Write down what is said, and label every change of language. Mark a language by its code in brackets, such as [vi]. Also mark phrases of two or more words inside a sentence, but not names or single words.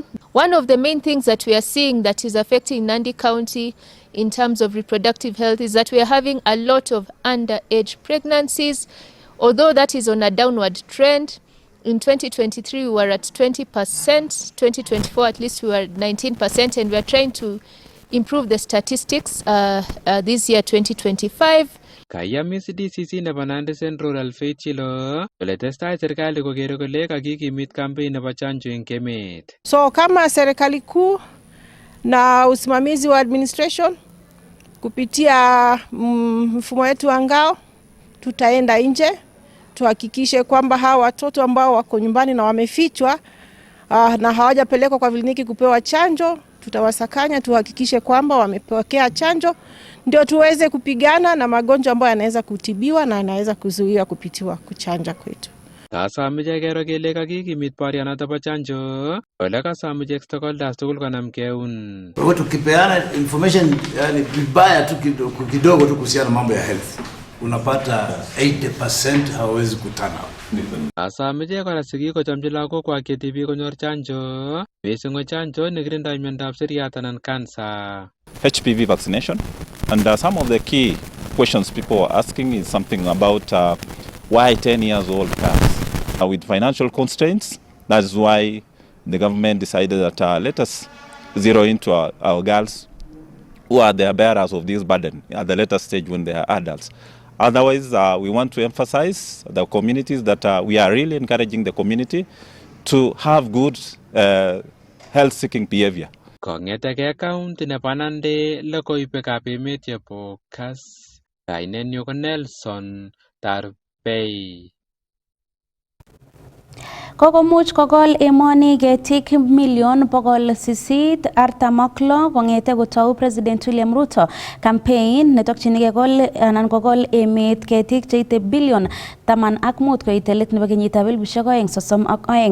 [en] One of the main things that we are seeing that is affecting Nandi County in terms of reproductive health is that we are having a lot of underage pregnancies. Although that is on a downward trend, in 2023 we were at 20%, 2024 at least we were at 19%, and we are trying to improve the statistics this year 2025. [kln] Kayamis DCC nebo Nandi Central Alfred Chilo kole testai serikali kokere kole kakikimit campaign nebo chanjo eng emet. [sw] So kama serikali kuu na usimamizi wa administration Kupitia mfumo wetu wa ngao, tutaenda nje tuhakikishe kwamba hawa watoto ambao wako nyumbani na wamefichwa na hawajapelekwa kwa kliniki kupewa chanjo, tutawasakanya tuhakikishe kwamba wamepokea chanjo, ndio tuweze kupigana na magonjwa ambayo yanaweza kutibiwa na yanaweza kuzuiwa kupitiwa kuchanja kwetu. [kln] Kasamije kero kele kakikimit borianoto bo chanjo, ole kasamije stakeholders tugul konam keun. [sw] Kwa tukipeana information yani vibaya tu kidogo tu kuhusiana mambo ya health, unapata 80% hawezi kutana. [kln] Kasamije kora sigik kochomchi lagok kwak chetibi konyor chanjo, mising chanjo nekirindoi miondab seriat anan cancer. [en] HPV vaccination, and some of the key questions people are asking is something about why 10 years old girls. With financial constraints, that's why the government decided that let us zero into our girls who are the bearers of this burden at the later stage when they are adults. Otherwise, we want to emphasize the communities that we are really encouraging the community to have good health-seeking behavior. [kln] Kong'etege county nebo Nandi, logoiwekab emet chebo KASS, kainenyu ko Nelson Tarbei. Kokomuch kokol emoni ketik 846,000 kong'ete kotou President William Ruto campaign netokchinigei kokol emet ketik cheite bilion 15 koite let nebo kenyitab 2032.